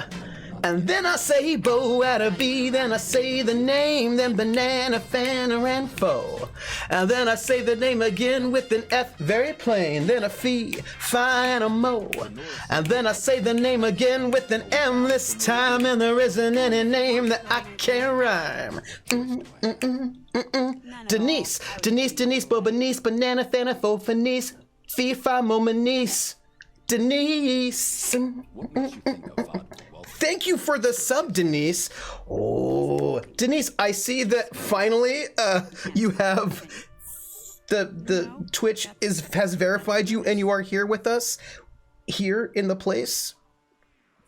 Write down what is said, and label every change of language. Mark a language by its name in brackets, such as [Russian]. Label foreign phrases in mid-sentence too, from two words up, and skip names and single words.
[English] And then I say Bo at a B, then I say the name, then banana, fanner, and foe. And then I say the name again with an F, very plain, then a fee, fi, and a mo. And then I say the name again with an M this time, and there isn't any name that I can't rhyme. Denise, Denise, Denise, Bo, Benice, banana, fanner, fo, fenice, fee, fi, mo, manice. Denise. What makes you think of vaudeville? Thank you for the sub, Denise. Oh, Denise, I see that finally you have the Twitch has verified you and you are here with us here in the place.